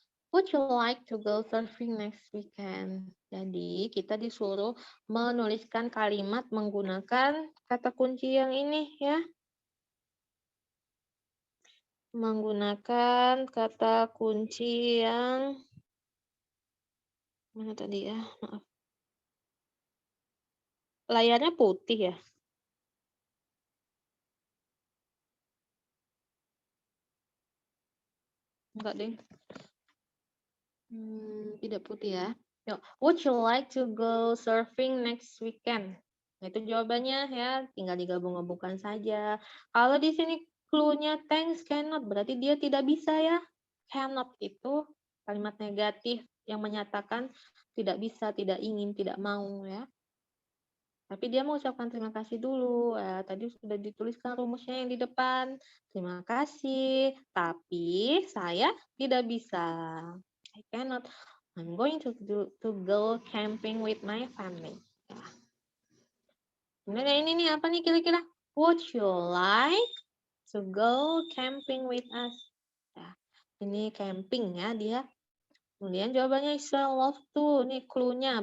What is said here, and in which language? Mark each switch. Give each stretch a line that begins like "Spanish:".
English: Would you like to go surfing next weekend?
Indonesian: Jadi, kita disuruh menuliskan kalimat menggunakan kata kunci yang ini ya. Menggunakan kata kunci yang mana tadi ya? Maaf. Layarnya putih ya? Enggak deh. Tidak putih ya.
English: Yuk, would you like to go surfing next weekend?
Indonesian: Nah, itu jawabannya ya, tinggal digabung-gabungkan saja. Kalau di sini clue-nya thanks, cannot, berarti dia tidak bisa ya. Cannot itu kalimat negatif yang menyatakan tidak bisa, tidak ingin, tidak mau ya. Tapi dia mengucapkan terima kasih dulu. Tadi sudah dituliskan rumusnya yang di depan. Terima kasih, tapi saya tidak bisa.
English: I cannot. I'm going to go camping with my family.
Indonesian: Kemudian ini nih apa nih kira-kira?
English: Would you like to go camping with us?
Indonesian: Ya, ini camping ya dia. Kemudian jawabannya is
English: I love to.
Indonesian: Nih clue-nya.